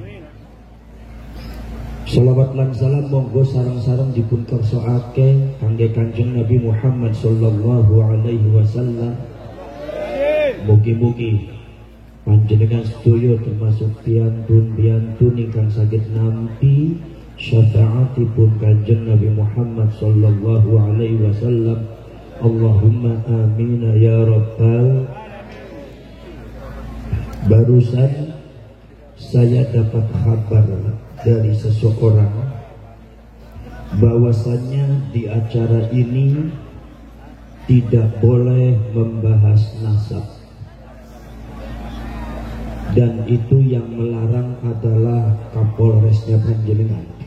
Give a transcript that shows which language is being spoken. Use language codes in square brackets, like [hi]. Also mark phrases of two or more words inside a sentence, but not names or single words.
[jv] Salawat lan salam monggo sareng-sareng dipun kersakake kangge Kanjeng Nabi Muhammad [ar] صلى الله عليه وسلم. [jv] Mugi-mugi panjenengan sedaya termasuk piantun ingkang saged nampi syafaatipun Kanjeng Nabi Muhammad [ar] صلى الله عليه وسلم. اللهم آمين يا رب. [id] Barusan saya dapat kabar dari seseorang bahwasannya di acara ini tidak boleh membahas nasab, dan itu yang melarang adalah Kapolresnya panjenengan.